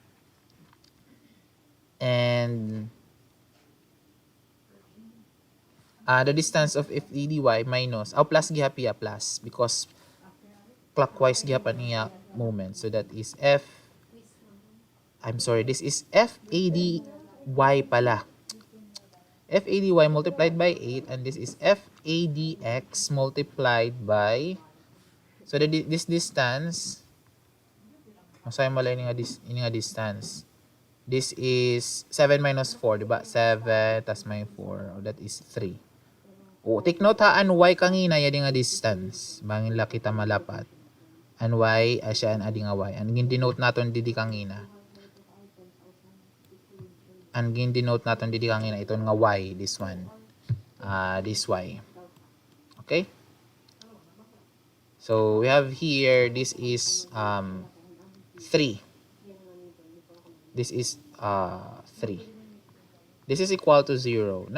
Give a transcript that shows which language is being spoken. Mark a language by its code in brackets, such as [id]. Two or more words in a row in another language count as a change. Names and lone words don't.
[en] And the distance of FADY minus, plus gihapi plus because clockwise [war] gihapan niya [en] moment. So that is this is FADY pala. FADY multiplied by 8 and this is FADX multiplied by, so this distance, [war] masaya malay ini nga distance. [en] This is 7 minus 4, diba? 7 tas may 4, that is 3. Take note ha, [war] an y kangina ya nga distance. Bangin la kita malapat. An y, asya an adi nga y. An gin-denote naton didi kangina. [tl] Ang gin-denote natin dito kanina, ito nga y, [en] this one. This y. Okay? So, we have here, this is 3. This is 3. This is equal to 0.